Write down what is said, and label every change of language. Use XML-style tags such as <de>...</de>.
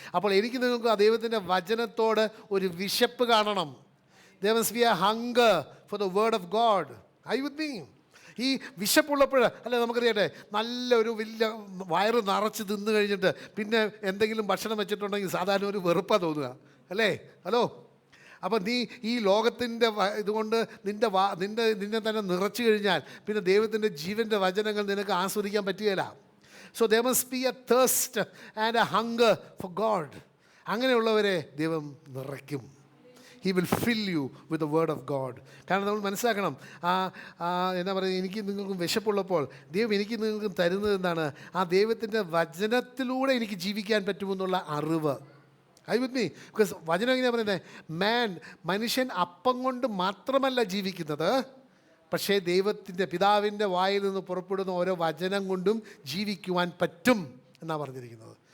<ml>അപ്പോൾ എനിക്ക് നിങ്ങൾക്ക് ആ ദൈവത്തിൻ്റെ വചനത്തോട് ഒരു വിശപ്പ് കാണണം.</ml> <en>There must be a hunger for the word of God. Are you with me?</en> <ml>ഈ വിശപ്പുള്ളപ്പോൾ അല്ലെ നമുക്കറിയട്ടെ, നല്ലൊരു വലിയ വയറ് നിറച്ച് തിന്നു കഴിഞ്ഞിട്ട് പിന്നെ എന്തെങ്കിലും ഭക്ഷണം വെച്ചിട്ടുണ്ടെങ്കിൽ സാധാരണ ഒരു വെറുപ്പാണ് തോന്നുക അല്ലേ? ഹലോ, അപ്പം നീ ഈ ലോകത്തിൻ്റെ ഇതുകൊണ്ട് നിന്നെ തന്നെ നിറച്ചു കഴിഞ്ഞാൽ പിന്നെ ദൈവത്തിൻ്റെ ജീവൻ്റെ വചനങ്ങൾ നിനക്ക് ആസ്വദിക്കാൻ പറ്റുകയില്ല.</ml> <en>So there must be a thirst and a hunger for God.</en> <ml>അങ്ങനെയുള്ളവരെ ദൈവം നിറയ്ക്കും.</ml> <en>He will fill you with the word of God.</en> <ml>കാരണം നമ്മൾ മനസ്സിലാക്കണം, എന്താ പറയുക, എനിക്ക് നിങ്ങൾക്കും വിശപ്പുള്ളപ്പോൾ ദൈവം എനിക്ക് നിങ്ങൾക്കും തരുന്നത് എന്താണ്? ആ ദൈവത്തിൻ്റെ വചനത്തിലൂടെ എനിക്ക് ജീവിക്കാൻ പറ്റുമെന്നുള്ള അറിവ്.</ml> <en>I with me?</en> <ml>ബിക്കോസ് വചനം എങ്ങനെയാണ് പറയുന്നത്? മനുഷ്യൻ അപ്പം കൊണ്ട് മാത്രമല്ല ജീവിക്കുന്നത്, പക്ഷേ ദൈവത്തിൻ്റെ പിതാവിൻ്റെ വായിൽ നിന്ന് പുറപ്പെടുന്ന ഓരോ വചനം കൊണ്ടും ജീവിക്കുവാൻ പറ്റും എന്നാണ് പറഞ്ഞിരിക്കുന്നത്.</ml>